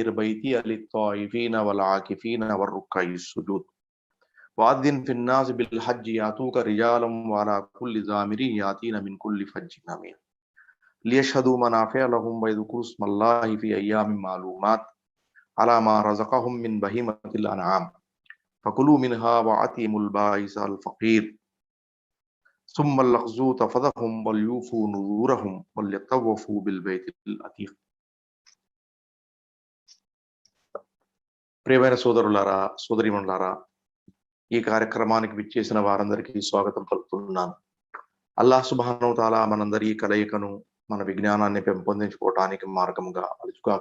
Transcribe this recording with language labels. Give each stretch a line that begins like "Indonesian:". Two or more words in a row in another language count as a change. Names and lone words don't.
Arabic: بيتي للطائفين والعاكفين والركع السجود وأذن في الناس بالحج يأتوك رجالا وعلى كل ضامر يأتين من كل فج عميق ليشهدوا منافع لهم ويذكروا اسم الله في أيام معلومات على ما رزقهم من بهيمة الأنعام فكلوا منها وأطعموا البائس الفقير ثم ليقضوا تفثهم وليوفوا نذورهم وليطوفوا بالبيت العتيق.
Telugu: ప్రియమైన సోదరులారా, సోదరీమణులారా, ఈ కార్యక్రమానికి విచ్చేసిన వారందరికీ స్వాగతం పలుకుతున్నాను.
Arabic: الله سبحانه وتعالى
Telugu: మనందరి కలయికను, మన విజ్ఞానాన్ని పెంపొందించుకోవటానికి మార్గంగా అలుచుగాక.